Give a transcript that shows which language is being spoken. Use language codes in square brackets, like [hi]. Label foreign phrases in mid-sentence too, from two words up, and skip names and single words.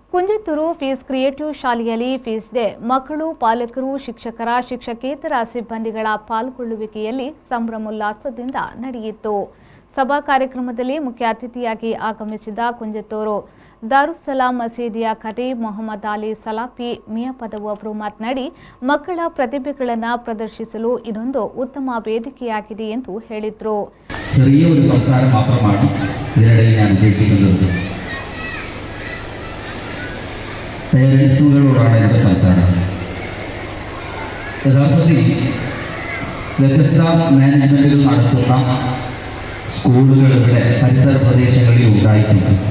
[kn] ಕುಂಜತ್ತೂರು ಪೀಸ್ ಕ್ರಿಯೇಟಿವ್ ಶಾಲೆಯಲ್ಲಿ ಪೀಸ್ ಡೇ ಮಕ್ಕಳು, ಪಾಲಕರು, ಶಿಕ್ಷಕರ, ಶಿಕ್ಷಕೇತರ ಸಿಬ್ಬಂದಿಗಳ ಪಾಲ್ಗೊಳ್ಳುವಿಕೆಯಲ್ಲಿ ಸಂಭ್ರಮೋಲ್ಲಾಸದಿಂದ ನಡೆಯಿತು. ಸಭಾ ಕಾರ್ಯಕ್ರಮದಲ್ಲಿ ಮುಖ್ಯ ಅತಿಥಿಯಾಗಿ ಆಗಮಿಸಿದ ಕುಂಜತ್ತೂರು ದಾರುಸ್ಸಲಾಂ ಮಸೀದಿಯ ಖತೀಬ್ ಮೊಹಮ್ಮದ್ ಅಲಿ ಸಲಾಫಿ ಮಿಯಾಪದವು ಅವರು ಮಾತನಾಡಿ, ಮಕ್ಕಳ ಪ್ರತಿಭೆಗಳನ್ನು ಪ್ರದರ್ಶಿಸಲು ಇದೊಂದು ಉತ್ತಮ ವೇದಿಕೆಯಾಗಿದೆ ಎಂದು ಹೇಳಿದರು. [ml] പേരൻസുകളോടാണ് എൻ്റെ സംസാരം. യഥാർത്ഥത്തിൽ വ്യത്യസ്ത മാനേജ്മെൻറ്റുകൾ നടത്തുന്ന സ്കൂളുകളുടെ പരിസര പ്രദേശങ്ങളിൽ ഉണ്ടായിട്ടുണ്ട്.